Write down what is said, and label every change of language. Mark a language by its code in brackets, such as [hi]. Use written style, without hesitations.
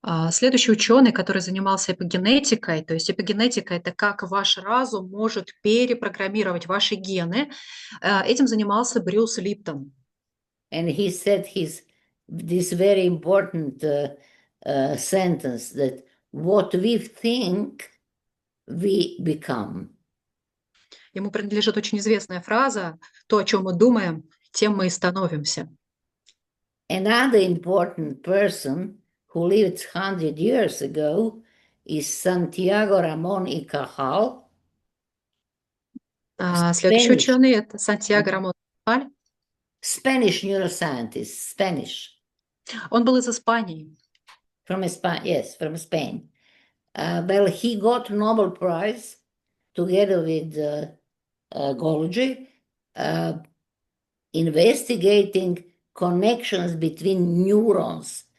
[ru] Следующий ученый, который занимался эпигенетикой, то есть эпигенетика – это как ваш разум может перепрограммировать ваши гены, этим занимался Брюс Липтон. [en] And he said this very important sentence that what we think, we become. [ru] Ему принадлежит очень известная фраза «То, о чем мы думаем, тем мы и становимся». [en] Another important person who lived 100 years ago is Santiago Ramón y Cajal. [ru] Следующий ученый – это Сантьяго Рамон и Кajal. [en] Spanish neuroscientist, Spanish. [ru] Он был из Испании. [en] From Spain, yes, from Spain. Well, he got Nobel Prize together with Golgi, investigating connections between neurons.